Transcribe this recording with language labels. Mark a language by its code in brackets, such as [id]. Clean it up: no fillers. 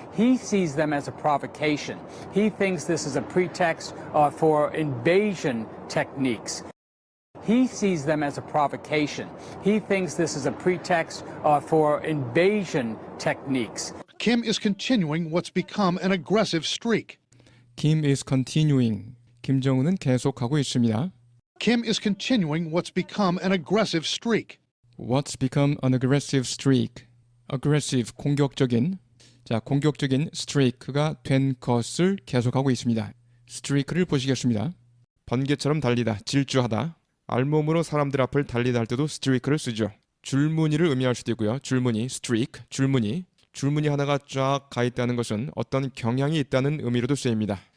[en] He sees them as a provocation. He thinks this is a pretext for invasion techniques. He sees them as a provocation. He thinks this is a pretext for invasion techniques. Kim is continuing what's become an aggressive streak. Kim is continuing. [ko] 김정은은 계속하고 있습니다. [en] Kim is continuing what's become an aggressive streak. What's become an aggressive streak? Aggressive, 공격적인. [ko] 자, 공격적인 streak가 된 것을 계속하고 있습니다. streak를 보시겠습니다. 번개처럼 달리다, 질주하다. 알몸으로 사람들 앞을 달리다 할 때도 streak를 쓰죠. 줄무늬를 의미할 수도 있고요. 줄무늬, streak, 줄무늬. 줄무늬 하나가 쫙 가 있다는 것은 어떤 경향이 있다는 의미로도 쓰입니다.